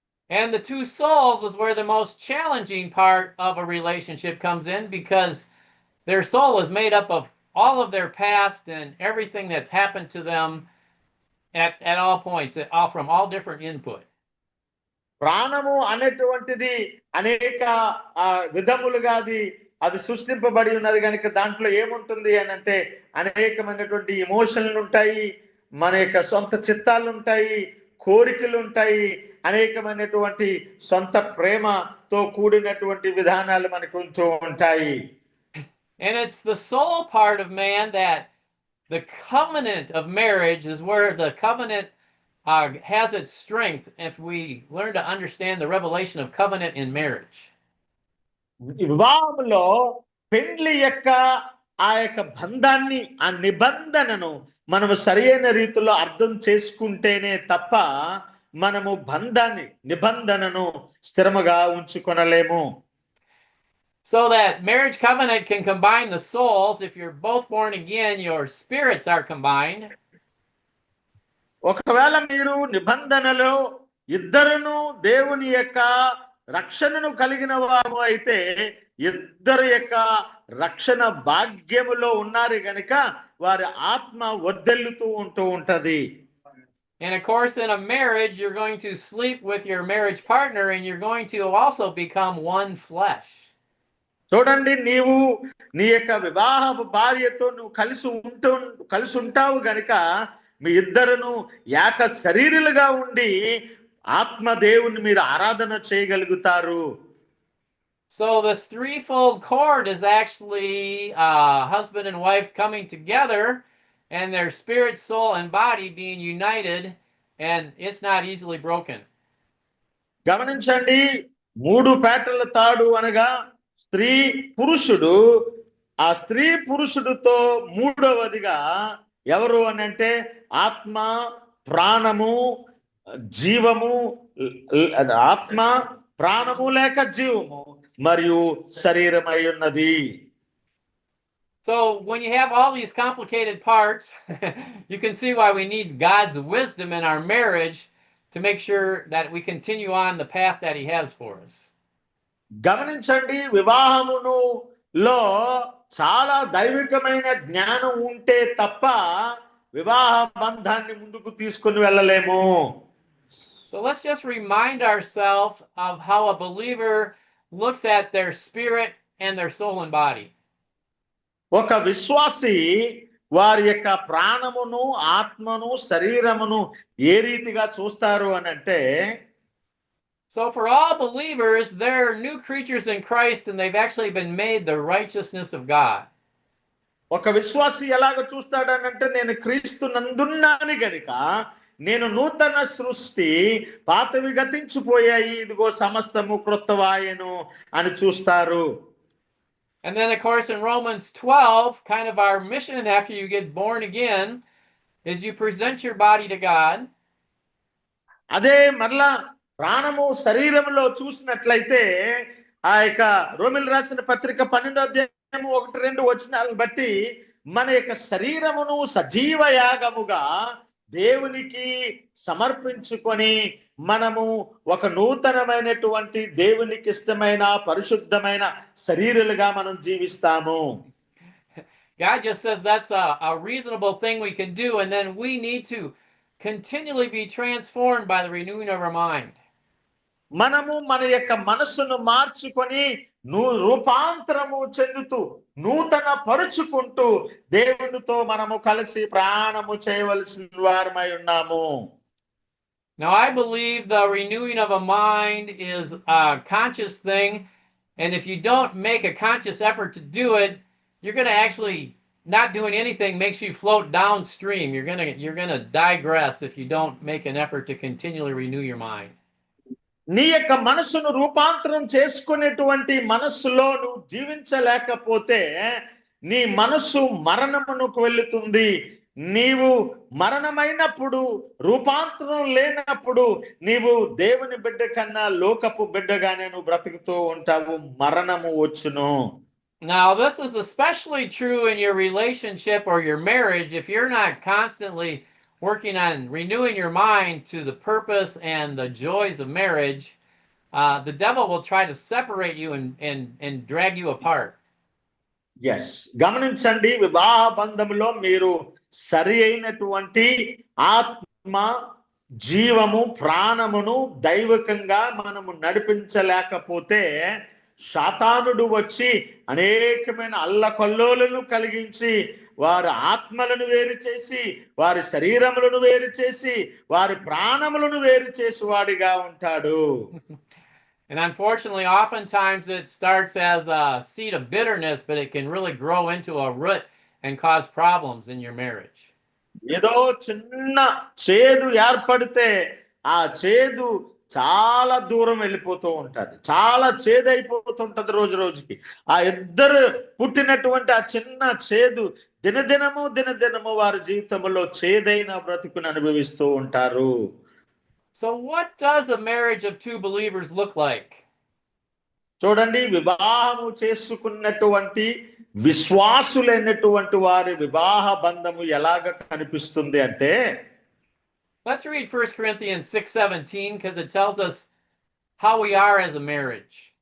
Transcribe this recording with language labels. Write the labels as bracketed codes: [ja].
[en] And the two souls is where the most challenging part of a relationship comes in, because their soul is made up of all of their past and everything that's happened to them at all points, from all different input. [te] ప్రాణము అనేటువంటిది అనేక విధములుగా అది సృష్టింపబడి ఉన్నది కనుక దాంట్లో ఏముంటుంది అని అంటే అనేకమైనటువంటి ఎమోషన్లు ఉంటాయి, మన యొక్క సొంత చిత్తాలు ఉంటాయి, కోరికలు ఉంటాయి, అనేకమైనటువంటి సొంత ప్రేమతో కూడినటువంటి విధానాలు మనకు ఉంటూ ఉంటాయి. [en] And it's the soul part of man that the covenant of marriage is where the covenant has its strength, if we learn to understand the revelation of covenant in marriage. [te] వివాహంలో పెండ్లి యొక్క ఆ యొక్క బంధాన్ని, ఆ నిబంధనను మనము సరైన రీతిలో అర్థం చేసుకుంటేనే తప్ప మనము నిబంధనను స్థిరముగా ఉంచుకొనలేము. [en] So that marriage covenant can combine the souls. If you're both born again, your spirits are combined. [te] ఒకవేళ మీరు నిబంధనలో ఇద్దరును దేవుని యొక్క రక్షణను కలిగిన వారు అయితే ఇద్దరు యొక్క రక్షణ భాగ్యములో ఉన్నారు గనుక వారి ఆత్మ వర్ధిల్లుతూ ఉంటది. [en] And of course, in a marriage, you're going to sleep with your marriage partner, and you're going to also become one flesh. [te] చూడండి, నీవు నీ యొక్క వివాహ భార్యతో నువ్వు కలిసి ఉంటావు గనుక మీ ఇద్దరును ఏక శరీరులుగా ఉండి ఆత్మ దేవుని మీరు ఆరాధన చేయగలుగుతారు. [en] So this threefold cord is actually husband and wife coming together, and their spirit, soul, and body being united, and it's not easily broken. [te] గమనించండి, 3 పేటల తాడు అనగా స్త్రీ పురుషుడు, ఆ స్త్రీ పురుషుడితో మూడవదిగా ఎవరు అని అంటే ఆత్మ, ప్రాణము, జీవము, ఆత్మ, ప్రాణము లేక జీవము మరియు శరీరమై ఉన్నది. [en] So when you have all these complicated parts, you can see why we need God's wisdom in our marriage to make sure that we continue on the path that he has for us. [te] గమనించండి, వివాహములో చాలా దైవికమైన జ్ఞానం ఉంటే తప్ప వివాహ బంధాన్ని ముందుకు తీసుకొని వెళ్ళలేము. [en] So let's just remind ourselves of how a believer looks at their spirit and their soul and body. [te] ఒక విశ్వాసి వారి యొక్క ప్రాణమును, ఆత్మను, శరీరమును ఏ రీతిగా చూస్తారు అని అంటే, [en] so for all believers, they're new creatures in Christ, and they've actually been made the righteousness of God. [te] ఒక విశ్వాసి ఎలాగ చూస్తాడనంటే, నేను క్రీస్తు నందున్నాను గనుక నేను నూతన సృష్టి, పాతవి గతించిపోయాయి, ఇదిగో సమస్తము క్రొత్తవాయెను అని చూస్తారు. [en] And then, of course, in Romans 12, kind of our mission after you get born again is you present your body to God. [te] అదే మరలా ప్రాణము శరీరములో చూసినట్లయితే ఆ యొక్క రోమిల్ రాసిన పత్రిక 12వ అధ్యాయము 1-2 వచనాలను బట్టి మన యొక్క శరీరమును సజీవ యాగముగా దేవునికి సమర్పించుకొని మనము ఒక నూతనమైనటువంటి దేవునికి ఇష్టమైన పరిశుద్ధమైన శరీరాలుగా మనం జీవిస్తాము. [en] God just says that's a reasonable thing we can do, and then we need to continually be transformed by the renewing of our mind. [te] మనము మన యొక్క మనస్సును మార్చుకొని రూపాంతరము చెందుతూ నూతన పరుచుకుంటూ దేవునితో మనము కలిసి ప్రాణము చేయవలసిన వారమై ఉన్నాము. [en] Now, I believe the renewing of a mind is a conscious thing, and if you don't make a conscious effort to do it, you're going to actually not doing anything makes you float downstream. You're going to digress if you don't make an effort to continually renew your mind. [te] నీ యొక్క మనస్సును రూపాంతరం చేసుకునేటువంటి మనస్సులో నువ్వు జీవించలేకపోతే నీ మనస్సు మరణమునకు వెళ్తుంది. నీవు మరణమైనప్పుడు, రూపాంతరం లేనప్పుడు నీవు దేవుని బిడ్డ కన్నా లోకపు బిడ్డగానే నువ్వు బ్రతుకుతూ ఉంటావు. మరణము వచ్చును. [en] Now, this is especially true in your relationship or your marriage if you're not constantly working on renewing your mind to the purpose and the joys of marriage. The devil will try to separate you and drag you apart. [te] Yes, గమనించండి, వివాహ బంధంలో మీరు సరి అయినటువంటి ఆత్మ, జీవము, ప్రాణమును దైవికంగా మనము నడిపించలేకపోతే శాతానుడు వచ్చి అనేకమైన అల్లకల్లోలను కలిగించి వారి ఆత్మలను వేరు చేసి, వారి శరీరములను వేరు చేసి, వారి ప్రాణములను వేరు చేసి వాడిగా ఉంటాడు. [en] And unfortunately, oftentimes it starts as a seed of bitterness, but it can really grow into a root and cause problems in your marriage. [te] ఏదో చిన్న చేదు ఏర్పడితే ఆ చేదు చాలా దూరం వెళ్ళిపోతూ ఉంటది, చాలా చేదైపోతుంటది రోజు రోజుకి. ఆ ఇద్దరు పుట్టినటువంటి ఆ చిన్న చేదు దినదినము వారి జీవితంలో చేదైన బ్రతుకును అనుభవిస్తూ ఉంటారు. [en] So what does a marriage of two believers look like? [te] చూడండి, వివాహము చేసుకున్నటువంటి విశ్వాసులైనటువంటి వారి వివాహ బంధము ఎలాగ కనిపిస్తుంది అంటే, [en] let's read 1 Corinthians 6:17 because it tells us how we are as a marriage.